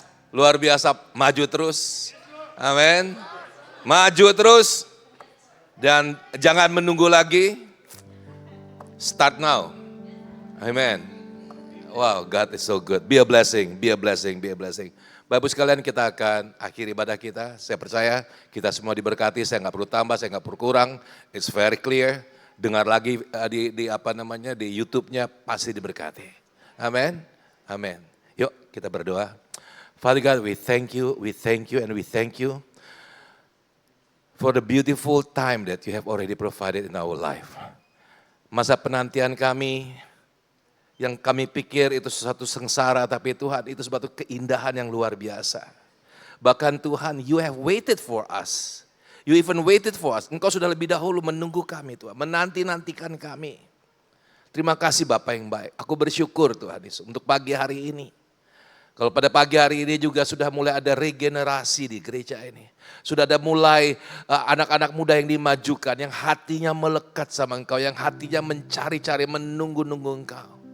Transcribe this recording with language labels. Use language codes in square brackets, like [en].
[id] Luar biasa, maju terus. Amin. Maju terus. Dan jangan menunggu lagi. [en] Start now. Amen. Wow, God is so good. Be a blessing, be a blessing, be a blessing. [id] Bapak Ibu sekalian, kita akan akhiri ibadah kita. Saya percaya kita semua diberkati. Saya nggak perlu tambah, saya nggak perlu kurang. [en] It's very clear. [id] Dengar lagi di YouTube-nya pasti diberkati. Amin. Amin. Yuk kita berdoa. [en] Father God, we thank you, and we thank you for the beautiful time that you have already provided in our life. [id] Masa penantian kami Yang kami pikir itu sesuatu sengsara, tapi Tuhan itu suatu keindahan yang luar biasa. [en] Bahkan Tuhan, you have waited for us. You even waited for us. [id] Engkau sudah lebih dahulu menunggu kami Tuhan, menanti-nantikan kami. Terima kasih Bapak yang baik. Aku bersyukur Tuhan Yesus untuk pagi hari ini. Kalau pada pagi hari ini juga sudah mulai ada regenerasi di gereja ini. Sudah ada mulai anak-anak muda yang dimajukan, yang hatinya melekat sama Engkau, yang hatinya mencari-cari, menunggu-nunggu Engkau.